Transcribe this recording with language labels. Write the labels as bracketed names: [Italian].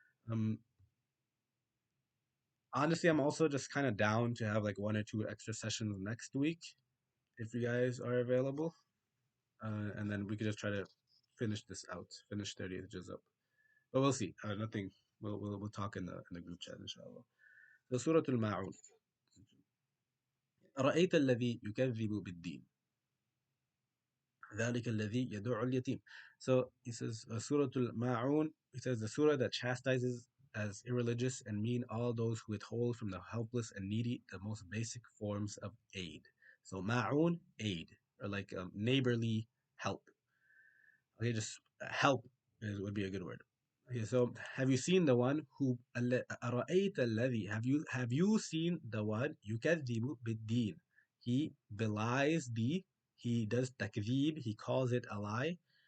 [English] Um, Honestly, I'm also just kind of down to have like one or two extra sessions next week if you guys are available, and then we could just try to finish this out, finish 30th juz up. But we'll see. Nothing. We'll talk in the group chat, inshallah. So Surah Al-Ma'un. [Arabic] أرأيت الذي يكذب بالدين ذلك الذي يدع اليتيم. [English] So he says Surah Al-Ma'un. He says the surah that chastises as irreligious and mean all those who withhold from the helpless and needy the most basic forms of aid. So Ma'un, aid, or like neighborly help. Okay, just help would be a good word. Okay, so have you seen the one who [Arabic] أرأيت الذي, [English] have you seen the one [Arabic] يكذب بالدين, [English] he belies he does takذib, he calls it a lie.